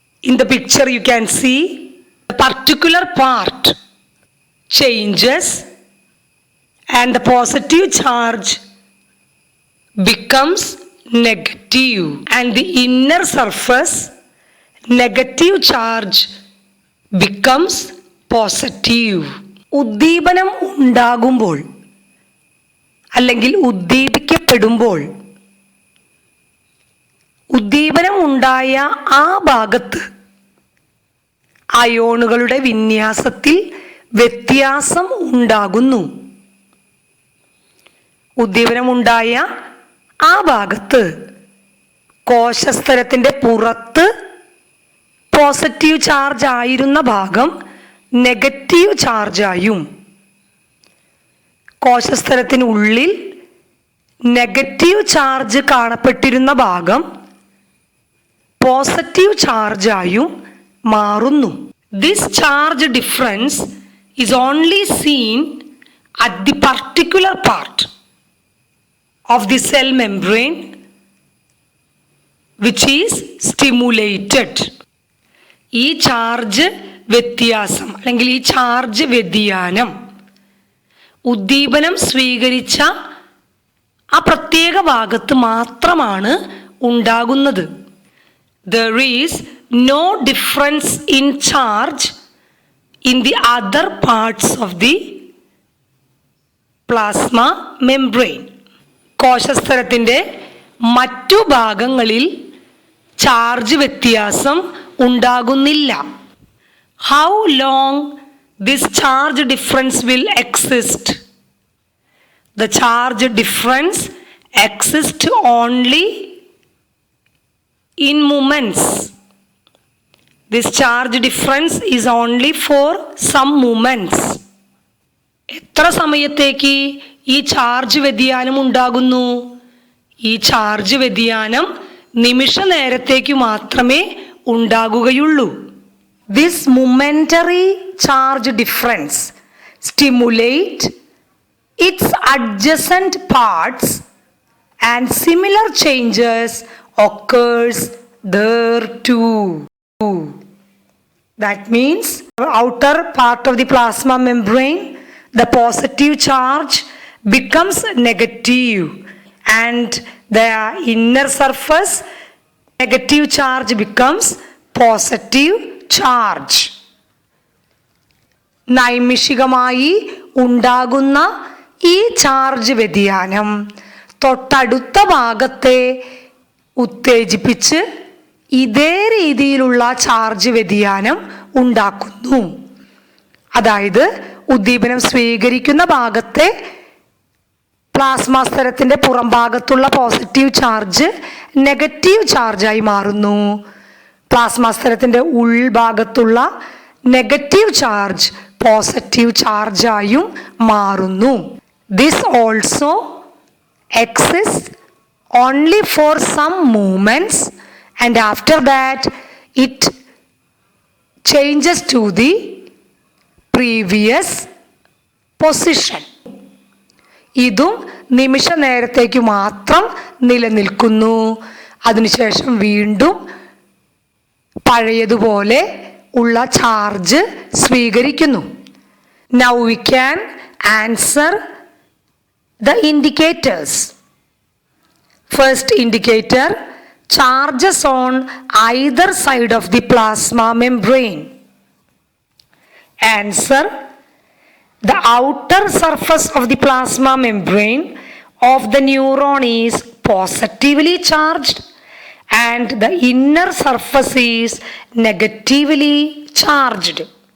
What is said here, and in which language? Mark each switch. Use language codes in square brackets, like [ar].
[en] In the picture you can see a particular part changes and the positive charge becomes negative and the inner surface negative charge becomes positive. [ml] ഉദ്ദീപനം ഉണ്ടാകുമ്പോൾ അല്ലെങ്കിൽ ഉദ്ദീപിക്കപ്പെടുമ്പോൾ ഉദ്ദീപനം ഉണ്ടായ ആ ഭാഗത്ത് അയോണുകളുടെ വിന്യാസത്തിൽ വ്യത്യാസം ഉണ്ടാകുന്നു. ഉദ്ദീപനമുണ്ടായ ആ ഭാഗത്ത് കോശസ്തരത്തിൻ്റെ പുറത്ത് പോസിറ്റീവ് ചാർജ് ആയിരുന്ന ഭാഗം നെഗറ്റീവ് ചാർജായും കോശസ്തരത്തിനുള്ളിൽ നെഗറ്റീവ് ചാർജ് കാണപ്പെട്ടിരുന്ന ഭാഗം പോസിറ്റീവ് ചാർജായും മാറുന്നു. [en] This charge difference is only seen at the particular part of the cell membrane which is stimulated. [ml] ഈ ചാർജ് വ്യത്യാസം അല്ലെങ്കിൽ ഈ ചാർജ് വ്യതിയാനം ഉദ്ദീപനം സ്വീകരിച്ച ആ പ്രത്യേക ഭാഗത്ത് മാത്രമാണ് ഉണ്ടാകുന്നത്. [en] There is no difference in charge in the other parts of the plasma membrane. [ml] കോശസ്തരത്തിൻ്റെ മറ്റു ഭാഗങ്ങളിൽ ചാർജ് വ്യത്യാസം ഉണ്ടാകുന്നില്ല. [en] How long this charge difference will exist? The charge difference exists only in moments. This charge difference is only for some moments. [ml] എത്ര സമയത്തേക്ക് ഈ charge വ്യതിയാനം ഉണ്ടാകുന്നു? ഈ ചാർജ് വ്യതിയാനം നിമിഷ നേരത്തേക്ക് മാത്രമേ ഉണ്ടാകുകയുള്ളൂ. [en] This momentary charge difference stimulate its adjacent parts and similar changes occurs there too. That means the outer part of the plasma membrane, the positive charge becomes negative and the inner surface negative charge becomes positive charge. [ml] നൈമിഷികമായി ഉണ്ടാകുന്ന ഈ charge വ്യതിയാനം തൊട്ടടുത്ത ഭാഗത്തെ ഉത്തേജിപ്പിച്ച് ഇതേ രീതിയിലുള്ള charge വ്യതിയാനം ഉണ്ടാക്കുന്നു. അതായത് ഉദ്ദീപനം സ്വീകരിക്കുന്ന ഭാഗത്തെ പ്ലാസ്മ സ്തരത്തിൻ്റെ പുറം ഭാഗത്തുള്ള പോസിറ്റീവ് ചാർജ് നെഗറ്റീവ് ചാർജായി മാറുന്നു. പ്ലാസ്മ സ്തരത്തിൻ്റെ ഉൾഭാഗത്തുള്ള നെഗറ്റീവ് ചാർജ് പോസിറ്റീവ് ചാർജായും മാറുന്നു. [en] This also exist only for some moments and after that it changes to the previous position. [ml] ഇതും നിമിഷ നേരത്തേക്ക് മാത്രം നിലനിൽക്കുന്നു. അതിനുശേഷം വീണ്ടും പഴയതുപോലെ ഉള്ള ചാർജ് സ്വീകരിക്കുന്നു. [en] Now we can answer the indicators. First indicator, charges on either side of the plasma membrane. Answer: the outer surface of the plasma membrane of the neuron is positively charged and the inner surface is negatively charged.